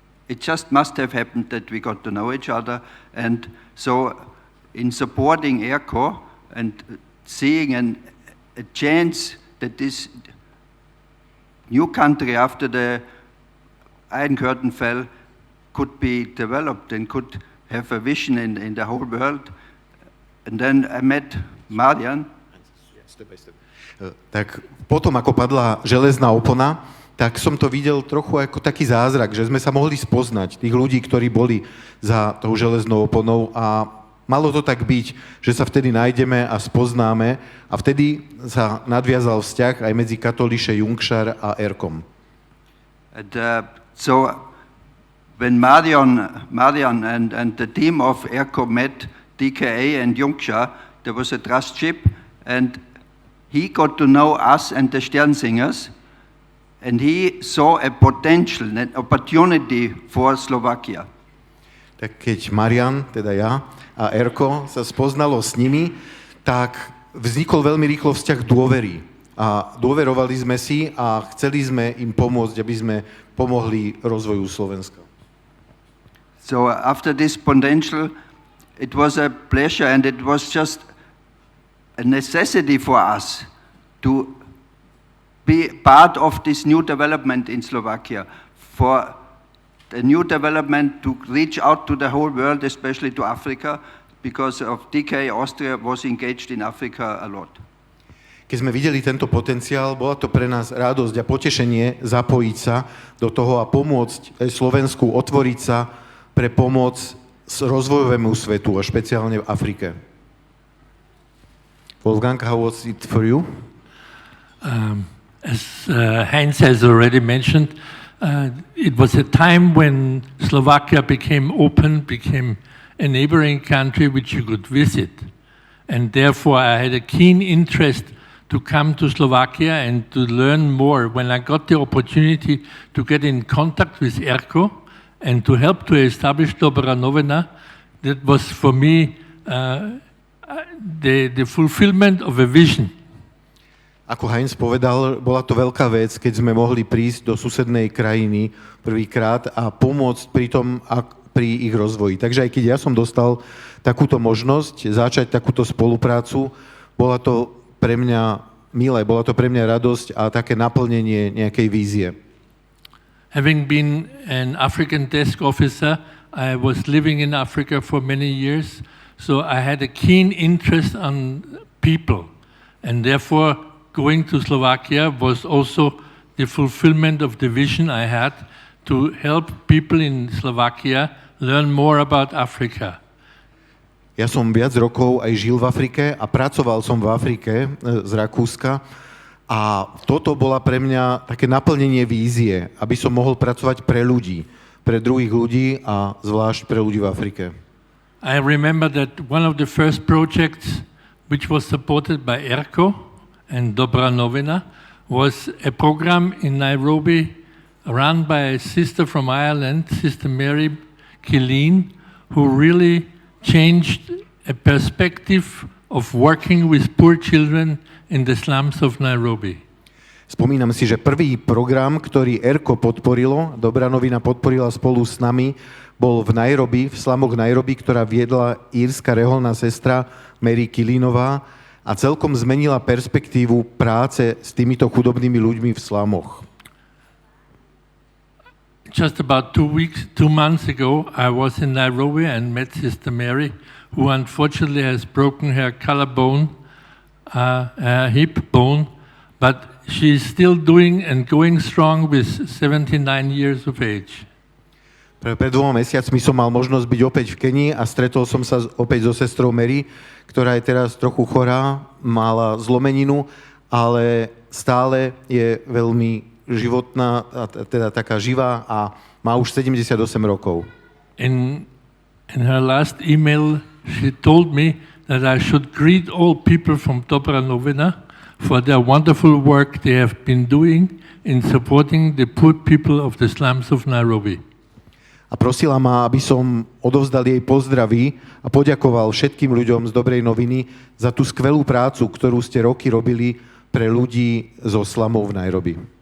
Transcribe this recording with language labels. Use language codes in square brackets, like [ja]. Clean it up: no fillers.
[en] it just must have happened that we got to know each other. And so in supporting ERCO and seeing a chance that this new country after the Iron Curtain fell could be developed and could have a vision in the whole world. And then I met Marian. [sk] Tak potom, ako padla železná opona, tak som to videl trochu ako taký zázrak, že sme sa mohli spoznať, tých ľudí, ktorí boli za tou železnou oponou, a malo to tak byť, že sa vtedy nájdeme a spoznáme, a vtedy sa nadviazal vzťah aj medzi Katholieke Jungschar a ERCOM. [en] And, so when Marian and the team of ERCO met DKA and Jungschar, there was a trustship, and he got to know us and the Sternsingers, and he saw a potential, an opportunity for Slovakia. [sk] Tak keď Marian, teda ja, a ERCO sa spoznalo s nimi, tak vznikol veľmi rýchlo vzťah dôvery. A dôverovali sme si a chceli sme im pomôcť, aby sme pomohli rozvoju Slovenska. [en] So after this potential, it was a pleasure, and it was just a necessity for us to be part of this new development in Slovakia, for the new development to reach out to the whole world, especially to Africa, because of DK Austria was engaged in Africa a lot. [sk] Keď sme videli tento potenciál, bola to pre nás radosť a potešenie zapojiť sa do toho a pomôcť Slovensku otvoriť sa pre pomoc rozvojovému svetu a špeciálne v Afrike. [en] Wolfgang, how was it for you? As Heinz has already mentioned, it was a time when Slovakia became open, became a neighboring country which you could visit. And therefore I had a keen interest to come to Slovakia and to learn more. When I got the opportunity to get in contact with ERCO and to help to establish Dobra Novina, that was for me the fulfillment of a vision. [sk] Ako Heinz povedal, bola to veľká vec, keď sme mohli prísť do susednej krajiny prvýkrát a pomôcť pri ich rozvoji. Takže aj keď ja som dostal takúto možnosť začať takúto spoluprácu, bola to pre mňa milé, bola to pre mňa radosť a také naplnenie nejakej vízie. [en] Having been an African desk officer, I was living in Africa for many years, so I had a keen interest on people, and therefore going to Slovakia was also the fulfillment of the vision I had to help people in Slovakia learn more about Africa. [sk] Ja som viac rokov aj žil v Afrike a pracoval som v Afrike z Rakúska, a toto bola pre mňa také naplnenie vízie, aby som mohol pracovať pre ľudí, pre druhých ľudí a zvlášť pre ľudí v Afrike. [en] I remember that one of the first projects which was supported by ERCO and Dobra Novina was a program in Nairobi run by a sister from Ireland, Sister Mary Killeen, who really changed a perspective of working with poor children in the slums of Nairobi. [sk] Spomínam si, že prvý program, ktorý ERCO podporilo, Dobra Novina podporila spolu s nami, bol v Nairobi, v slamoch Nairobi, ktorá viedla írska reholná sestra Mary Killeenová, a celkom zmenila perspektívu práce s týmito chudobnými ľuďmi v slamoch. [en] Just about 2 months ago, I was in Nairobi and met Sister Mary, who unfortunately has broken her collarbone, hip bone, but she's still doing and going strong with 79 years of age. [sk] Pred 2 mesiacmi som mal možnosť byť opäť v Kenii a stretol som sa opäť so sestrou Mary, ktorá je teraz trochu chorá, mala zlomeninu, ale stále je veľmi životná, teda taká živá, a má už 78 rokov. [en] In her last email, she told me that I should greet all people from Dobra Novina for their wonderful work they have been doing in supporting the poor people of the slums of Nairobi. [sk] A prosila ma, aby som odovzdal jej pozdraví a poďakoval všetkým ľuďom z Dobrej Noviny za tú skvelú prácu, ktorú ste roky robili pre ľudí zo slamov v Nairobi.